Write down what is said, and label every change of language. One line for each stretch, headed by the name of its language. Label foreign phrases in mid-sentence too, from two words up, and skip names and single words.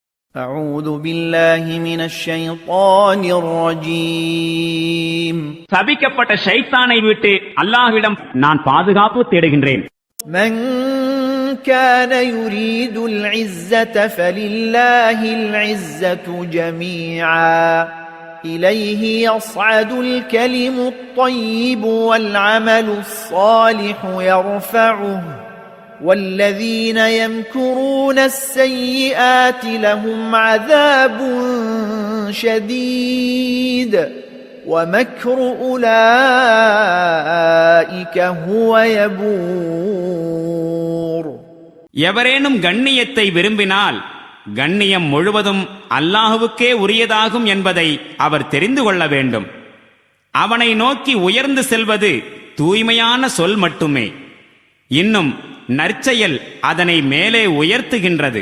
Arabic: أعوذ بالله من الشيطان الرجيم
Tamil: சபிக்கப்பட்ட ஷைத்தானை விட்டு அல்லாஹ்விடம் நான் பாதுகாப்பு தேடுகின்றேன்.
Arabic: من كان يريد العزة فلله العزة جميعا إليه يصعد الكلم الطيب والعمل الصالح يرفعه والذين يمكرون السيئات لهم عذاب شديد ومكر أولئك هو يبور.
Tamil: எவரேனும் கண்ணியத்தை விரும்பினால் கண்ணியம் முழுவதும் அல்லாஹுவுக்கே உரியதாகும் என்பதை அவர் தெரிந்து கொள்ள வேண்டும். அவனை நோக்கி உயர்ந்து செல்வது தூய்மையான சொல் மட்டுமே. இன்னும் நற்செயல் அதனை மேலே உயர்த்துகின்றது.